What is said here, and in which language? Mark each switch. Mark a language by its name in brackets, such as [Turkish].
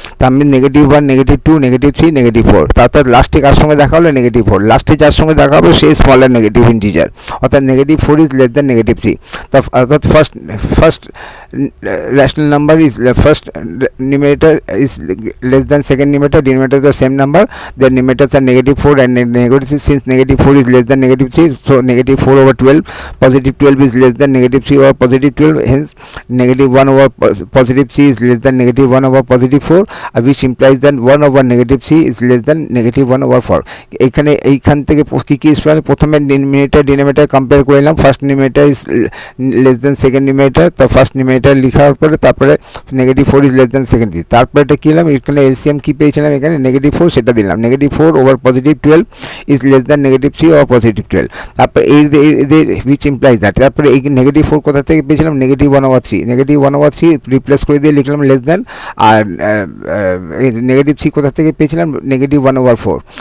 [Bangla] তা আমি -1 -2 -3 -4, অর্থাৎ লাস্টে কার সঙ্গে দেখা হলো, -4, লাস্টে যার সঙ্গে দেখা হবে সেই স্মলার নেগেটিভ ইন্টিজার, অর্থাৎ [English] -4 is less than -3। অর্থাৎ first rational number is first numerator is less than second numerator, denominator the same number, their numerators are -4 and negative, since -4 is less than -3, so -4 over 12, +12 is less than -3 over +12, hence -1 over +3 is less than -1 over +4, which implies that 1 over -3 is less than -1 over 4। [Bangla] এইখান থেকে কী প্রথমে denominator compare করে নিলাম, first numerator is less than second numerator, তো first numerator লেখার পরে তারপরে -4 is less than second, তারপরে এটা কী দিলাম, এখানে এলসিএম কী পেয়েছিলাম, এখানে -4 সেটা দিলাম, -4 over +12 is less than -3 over +12, তারপরে এদের হুইচ ইমপ্লাইজ দ্যাট, তারপরে এই -4 কোথা থেকে পেয়েছিলাম, -1 over 3, -1 over 3 রিপ্লেস করে দিয়ে লিখলাম লেস দ্যান, আর -3 কোথা থেকে পেয়েছিলাম, -1 over 4।